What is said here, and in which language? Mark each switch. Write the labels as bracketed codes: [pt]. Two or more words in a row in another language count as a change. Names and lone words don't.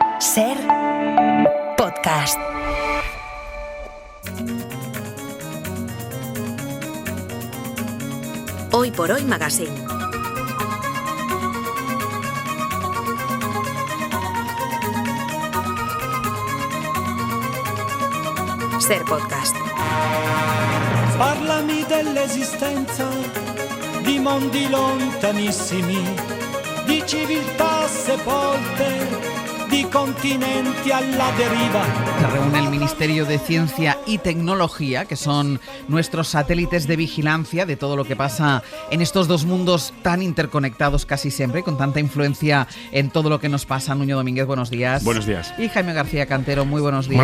[es] Ser podcast. Hoy por Hoy Magazine. Ser podcast. [it] Parlami dell'esistenza di mondi lontanissimi, di civiltà sepolte, di continenti [es] a la deriva. Se reúne el Ministerio de Ciencia y Tecnología, que son nuestros satélites de vigilancia de todo lo que pasa en estos dos mundos tan interconectados casi siempre, con tanta influencia en todo lo que nos pasa. Nuño Domínguez, buenos días. Buenos días. Y Jaime García Cantero, muy buenos días.